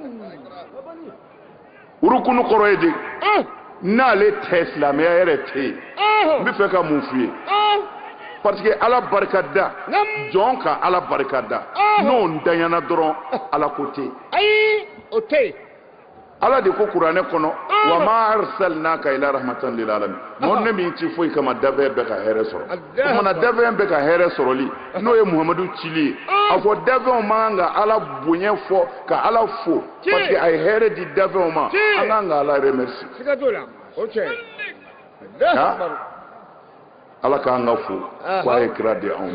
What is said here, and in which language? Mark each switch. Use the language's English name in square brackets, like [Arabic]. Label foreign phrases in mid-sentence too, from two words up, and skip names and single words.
[Bambara] urukunu kɔrɔ ye de n'ale tɛ silamɛya yɛrɛ tɛ yen n bɛ fɛ ka mun f'i ye [French] parce que [Bambara] ala barika da jɔn ka ala barika da n'o ntanyana dɔrɔn ala ko tɛ ayi o tɛ yen ala de ko kuranɛ kɔnɔ [Arabic] وما أرسلناك إلا رحمة للعالمين [Bambara] mon ne min ti foyi kama dafɛn bɛɛ ka hɛrɛ sɔrɔ o mana dafɛn bɛɛ ka hɛrɛ sɔrɔli n'o ye muhamadu cili ye a fɔ dafɛnw man ka ala bonya fɔ ka ala fo [French] parce que [Bambara] a ye hɛrɛ di dafɛnw ma an kan ka ala remercier siga t'o la o cɛ ala k'an ka fo ko a ye kira di anw